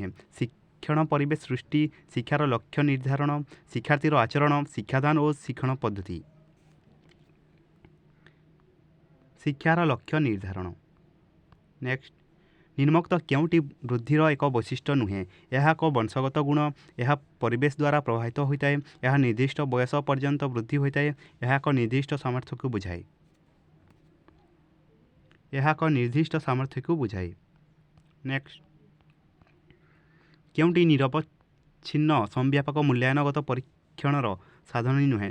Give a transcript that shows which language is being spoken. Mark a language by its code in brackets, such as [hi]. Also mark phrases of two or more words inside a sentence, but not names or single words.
[or] ଶିକ୍ଷଣ ପରିବେଶ ସୃଷ୍ଟି, ଶିକ୍ଷାର ଲକ୍ଷ୍ୟ ନିର୍ଦ୍ଧାରଣ, ଶିକ୍ଷାର୍ଥୀର ଆଚରଣ, ଶିକ୍ଷାଦାନ ଓ ଶିକ୍ଷଣ ପଦ୍ଧତି। ଶିକ୍ଷାର ଲକ୍ଷ୍ୟ ନିର୍ଦ୍ଧାରଣ। ନେକ୍ସଟ ନିମ୍ନୋକ୍ତ କେଉଁଟି ବୁଦ୍ଧିର ଏକ ବୈଶିଷ୍ଟ୍ୟ ନୁହେଁ? ଏହା ଏକ ବଂଶଗତ ଗୁଣ, ଏହା ପରିବେଶ ଦ୍ୱାରା ପ୍ରଭାବିତ ହୋଇଥାଏ, ଏହା ନିର୍ଦ୍ଦିଷ୍ଟ ବୟସ ପର୍ଯ୍ୟନ୍ତ ବୃଦ୍ଧି ହୋଇଥାଏ, ଏହା ଏକ ନିର୍ଦ୍ଦିଷ୍ଟ ସାମର୍ଥ୍ୟକୁ ବୁଝାଏ। ଏହା ଏକ ନିର୍ଦ୍ଦିଷ୍ଟ ସାମର୍ଥ୍ୟକୁ ବୁଝାଏ। ନେକ୍ସଟ କେଉଁଟି ନିରବଚ୍ଛିନ୍ନ ସମ୍ବ୍ୟାପକ ମୂଲ୍ୟାୟନଗତ ପରୀକ୍ଷଣର ସାଧନ ନୁହେଁ?